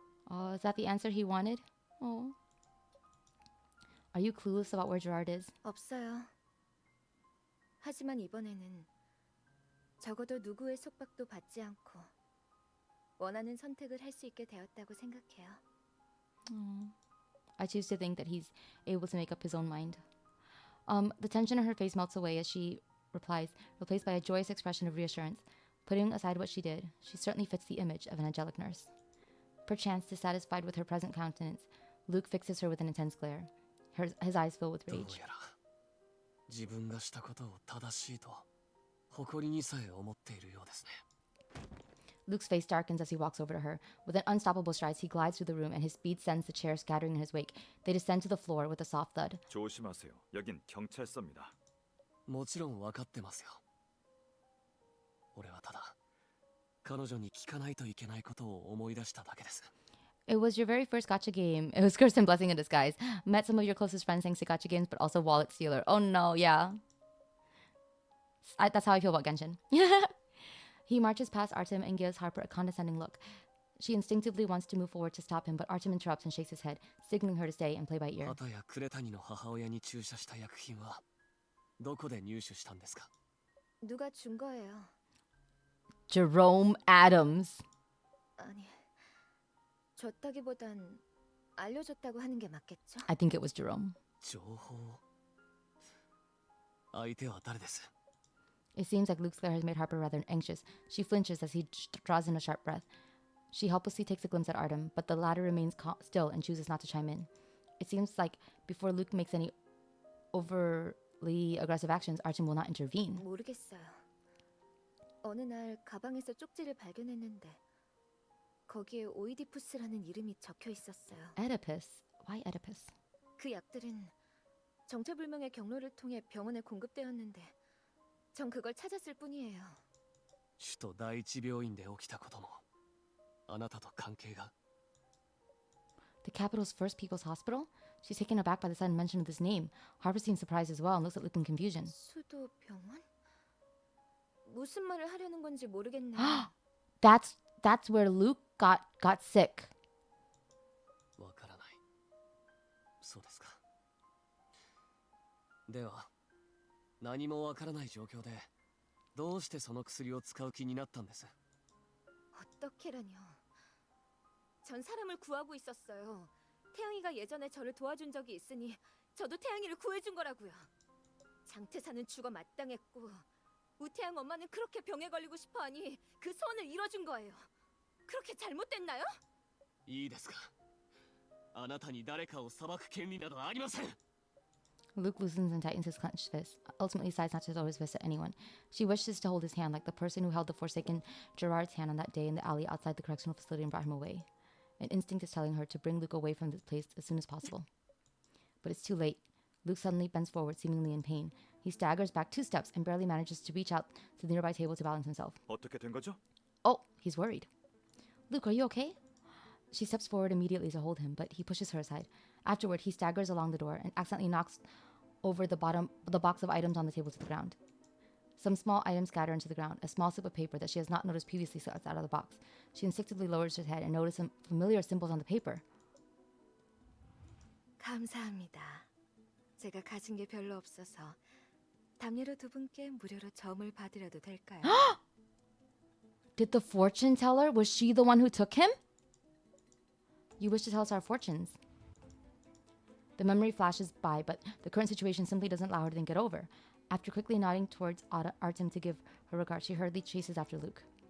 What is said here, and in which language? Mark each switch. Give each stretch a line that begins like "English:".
English: Oh, is that the answer he wanted? Oh. Are you clueless about where Gerard is?
Korean: 없어요. 하지만 이번에는 적어도 누구의 속박도 받지 않고 원하는 선택을 할 수 있게 되었다고 생각해요.
English: I choose to think that he's able to make up his own mind. The tension on her face melts away as she replies, replaced by a joyous expression of reassurance. Putting aside what she did, she certainly fits the image of an angelic nurse. Perchance dissatisfied with her present countenance, Luke fixes her with an intense glare. His eyes fill with
Japanese: どう
English: rage.
Japanese: やら自分がしたことを正しいと誇りにさえ思っているようですね。
English: Luke's face darkens as he walks over to her. With an unstoppable stride, he glides through the room, and his speed sends the chairs scattering in his wake. They descend to the floor with a soft thud.
Korean: 조심하세요. 여긴 경찰서입니다.
Japanese: もちろん分かってますよ。俺はただ彼女に聞かないといけないことを思い出しただけです。
English: It was your very first gacha game. It was curse and blessing in disguise. Met some of your closest friends thanks to gacha games, but also wallet stealer. Oh no, yeah. That's how I feel about Genshin. He marches past Artem and gives Harper a condescending look. She instinctively wants to move forward to stop him, but Artem interrupts and shakes his head, signaling her to stay and play by ear.
Japanese: あたやクレタニの母親に注射した薬品はどこで入手したんですか？
Korean: 누가 준 거예요?
English: Jerome Adams.
Korean: 아니, 줬다기보단 알려줬다고 하는 게 맞겠죠?
English: I think it was Jerome.
Japanese: 情報。相手は誰です？
English: It seems like Luke's glare has made Harper rather anxious. She flinches as he draws in a sharp breath. She helplessly takes a glimpse at Artem, but the latter remains still and chooses not to chime in. It seems like before Luke makes any overly aggressive actions, Artem will not intervene.
Korean: 모르겠어요. 어느 날 가방에서 쪽지를 발견했는데 거기에 오이디푸스라는 이름이 적혀 있었어요.
English: Oedipus? Why Oedipus?
Korean: 그 약들은 정체불명의 경로를 통해 병원에 공급되었는데 전 그걸 찾았을 뿐이에요.
Japanese: 首都第一病院で起きたこともあなたと関係が。
English: The capital's first people's hospital? She's taken aback by the sudden mention of this name. Harper seems surprised as well and looks at Luke in confusion.
Korean: 수도병원? 무슨 말을 하려는 건지 모르겠네요.
English: That's where Luke got sick.
Japanese: わからない。そうですか。では何もわからない状況でどうしてその薬を使う気になったんです？
Korean: 어떻게라뇨. 전 사람을 구하고 있었어요. 태양이가 예전에 저를 도와준 적이 있으니 저도 태양이를 구해준 거라고요. 장태사는 죽어 마땅했고 우태양 엄마는 그렇게 병에 걸리고 싶어하니 그 소원을 이뤄준 거예요. 그렇게 잘못됐나요?
Japanese: いいですか。あなたに誰かを裁く権利などありません。
English: Luke loosens and tightens his clenched fist, ultimately decides not to throw his fist at anyone. She wishes to hold his hand like the person who held the forsaken Gerard's hand on that day in the alley outside the correctional facility and brought him away. An instinct is telling her to bring Luke away from this place as soon as possible. But it's too late. Luke suddenly bends forward, seemingly in pain. He staggers back 2 steps and barely manages to reach out to the nearby table to balance himself.
Korean: 어떻게 된 거죠?
English: Oh, he's worried. Luke, are you okay? She steps forward immediately to hold him, but he pushes her aside. Afterward, he staggers along the door and accidentally knocks over the box of items on the table to the ground. Some small items scatter into the ground. A small slip of paper that she has not noticed previously slips out of the box. She instinctively lowers her head and notices some familiar symbols on the paper.
Korean: 감사합니다. 제가 가진 게 별로 없어서 담요로 2분께 무료로 점을 받으려도 될까요?
English: Did the fortune teller? Was she the one who took him? You wish to tell us our fortunes. The memory flashes by, but the current situation simply doesn't allow her to think it over. After quickly nodding towards Artem to give her regard, she hurriedly chases after Luke.